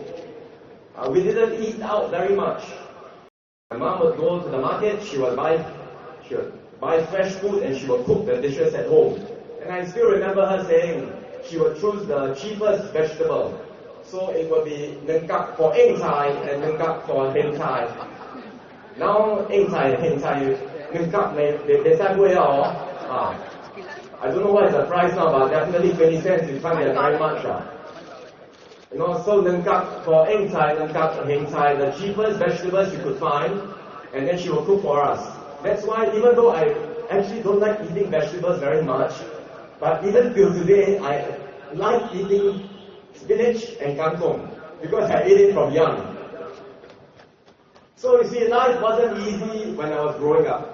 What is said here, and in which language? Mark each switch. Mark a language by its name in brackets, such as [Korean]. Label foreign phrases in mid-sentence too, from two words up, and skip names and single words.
[English] We didn't eat out very much. My mom would go to the market, she would buy fresh food and she would cook the dishes at home. And I still remember her saying she would choose the cheapest vegetable. So it would be nengkak for [Min Nan Chinese] eng chai [English] and nengkak for [Min Nan Chinese] heng chai. [English] Now [Min Nan Chinese] eng chai [English] and [Min Nan Chinese] heng chai, [English] nengkak they separate out. I don't know what is the price now, but definitely 20 cents you find it very much. You know, so nengkak for [Min Nan Chinese] eng chai, [English] nengkak and [Min Nan Chinese] heng chai, [English] the cheapest vegetables you could find, and then she will cook for us. That's why even though I actually don't like eating vegetables very much, but even till today, I like eating spinach and kangkong because I ate it from young. So you see, life wasn't easy when I was growing up.